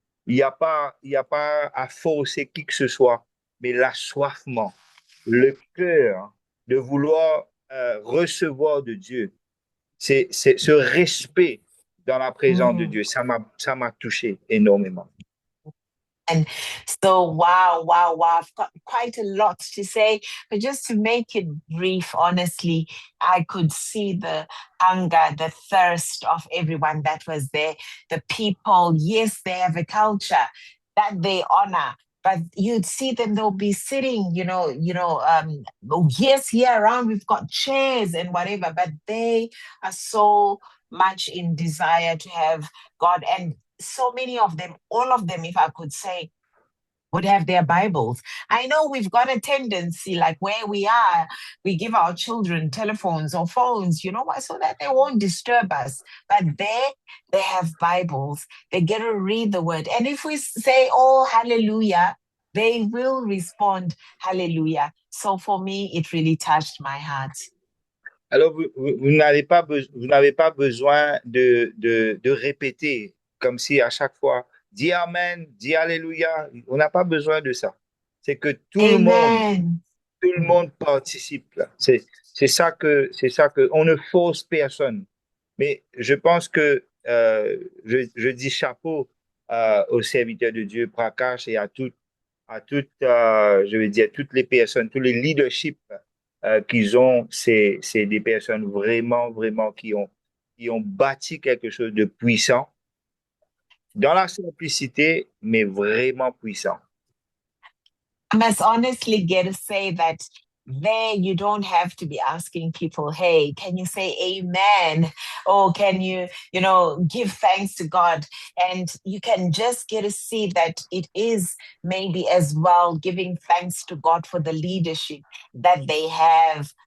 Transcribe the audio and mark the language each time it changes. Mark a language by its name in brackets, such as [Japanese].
[French] Il n'y a pas à forcer qui que ce soit, mais l'assoiffement, le cœur de vouloir recevoir de Dieu, c'est ce respect dans la présence de Dieu. Ça m'a touché énormément. [English] And so, wow. I've got quite a lot to say, but just to make it brief, honestly, I could see the hunger, the thirst of everyone that was there. The people, yes, they have a culture that they honor, but you'd see them, they'll be sitting, yes, here around, we've got chairs and whatever, but they are so much in desire to have God. And so many of them, all of them, if I could say, would have their Bibles. I know we've got a tendency, like where we are, we give our children telephones or phones, you know why? So that they won't disturb us. But they have Bibles. They get to read the word. And if we say, oh, hallelujah, they will respond, hallelujah. So for me, it really touched my heart. [French] Alors, vous n'avez pas besoin de répéter comme si à chaque fois dis Amen, dis Alléluia. On n'a pas besoin de ça. C'est que Amen. tout le monde participe là. C'est ça que on ne force personne. Mais je pense que je dis chapeau aux serviteurs de Dieu, Prakash, et à toutes, je veux dire, toutes les personnes, tous les leaderships qu'ils ont, c'est des personnes vraiment, vraiment qui ont bâti quelque chose de puissant dans la simplicité, mais vraiment puissant. [English] I must honestly get to say that there you don't have to be asking people, hey, can you say amen? Or can you, give thanks to God? And you can just get to see that it is maybe as well giving thanks to God for the leadership that they have.